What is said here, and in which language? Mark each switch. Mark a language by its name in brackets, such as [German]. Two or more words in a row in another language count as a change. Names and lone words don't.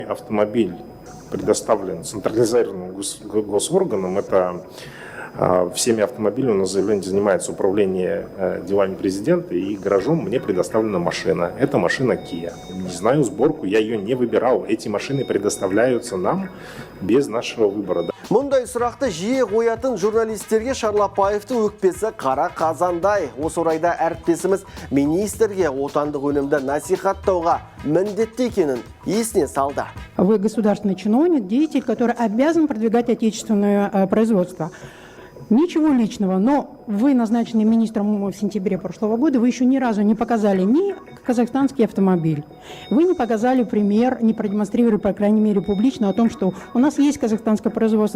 [Russian] Автомобиль предоставлен централизованным госорганом. Это всеми автомобилями у нас заявление занимается управление делами президента, и гаражом мне предоставлена машина. Это машина Kia. Не знаю сборку, я ее не выбирал. Эти машины предоставляются нам без нашего выбора. [Kazakh] Мұндай сұрақты жиі қоятын журналистерге Шарлапаевтың өкпесі қара қазандай. Осы орайда әріптесіміз министрге отандық өнімді насихаттауға міндетті екенін есіне салды. [Russian] Вы государственный чиновник, деятель, который обязан продвигать отечественное производство. Ничего личного, но вы, назначенный министром в сентябре прошлого года, вы еще ни разу не показали ни казахстанский автомобиль. Вы не показали пример, не продемонстрировали, по крайней мере, публично о том, что у нас есть казахстанское производство.